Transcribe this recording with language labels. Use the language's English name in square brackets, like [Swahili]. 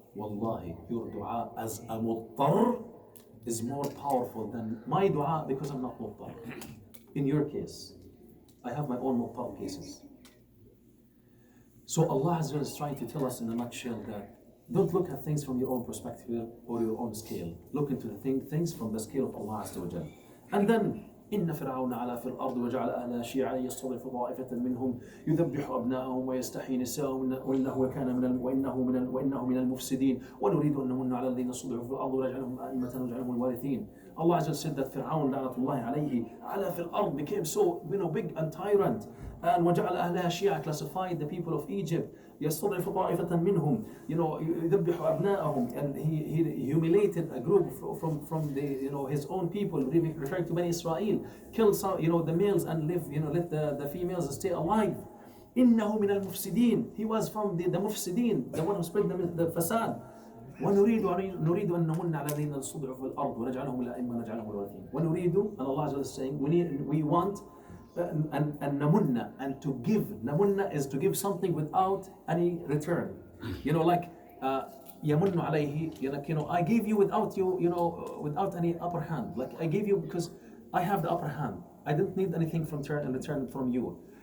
[English] Wallahi, your dua as a muttar is more powerful than my dua because I'm not muttar. In your case, I have my own muttar cases. So Allah Azza wa Jalla is trying to tell us in a nutshell that don't look at things from your own perspective or your own scale. Look into the things from the scale of Allah Azza wa Jalla. And then [Arabic] إن فرعون علا في الأرض وجعل أهلها شيعا يستضعف طائفة منهم يذبح أبناءهم ويستحيي نساءهم وإنه من المفسدين ونريد أن نمن على الذين استضعفوا في الأرض ونجعلهم أئمة ونجعلهم الوارثين. [English] Allah Azza said that Fir'aun la'natullahi alayhi ala fil ard became so big and tyrant, and [Arabic] وجعل أهلها شيعا [English] classified the people of Egypt [Arabic] يستضعف طائفة منهم, يذبح أبناءهم, [English] and he humiliated a group from the his own people, referring to Bani Israel, killed some, the males and let the females stay alive. [Arabic] إنه من المفسدين, [English] he was from the مفسدين, the one who spread the fasad. [Arabic] ونريد أن نمن على الذين استضعفوا في الأرض ونجعلهم الأئمة ونجعلهم الوارثين. [English] ونريد, and Allah Azza is saying, we want and namunna, and to give. Namunna is to give something without any return. Like yamunnu alayhi, I gave you without without any upper hand. Like I gave you because I have the upper hand. I didn't need anything in return from you.